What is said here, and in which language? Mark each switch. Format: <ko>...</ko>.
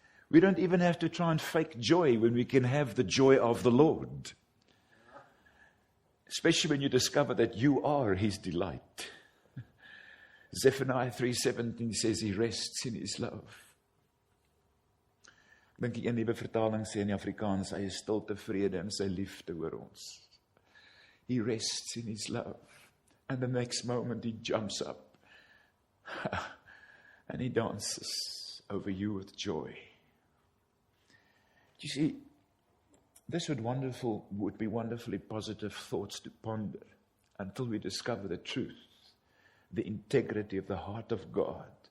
<en>We don't even have to try and fake joy when we can have the joy of the Lord. Especially when you discover that you are his delight. Zephaniah 3:17 says he rests in his love.</en> <af>Ek dink die een nuwe vertaling sê in die Afrikaans, hy is stil tevrede in sy liefde oor ons.</af> <en>He rests in his love. And the next moment he jumps up. And he dances over you with joy. You see, this would be wonderfully positive thoughts to ponder until we discover the truth, the integrity of the heart of God.</en>